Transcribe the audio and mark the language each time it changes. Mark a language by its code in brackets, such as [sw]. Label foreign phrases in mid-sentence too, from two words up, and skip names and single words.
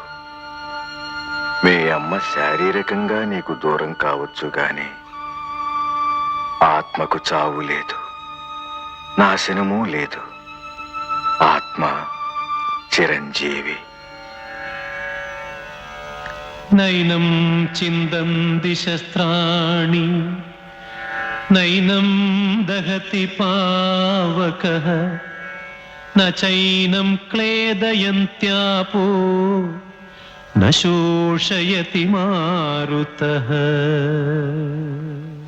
[te] మీ అమ్మ శారీరకంగా నీకు దూరం కావచ్చు గాని ఆత్మకు చావు లేదు, నాశనమూ లేదు. ఆత్మ చిరంజీవి. [sa] నైనం చిందంతి శస్త్రాణి నైనం దహతి పావకః न चैनं क्लेदयन्त्यापो न शोषयति मारुतः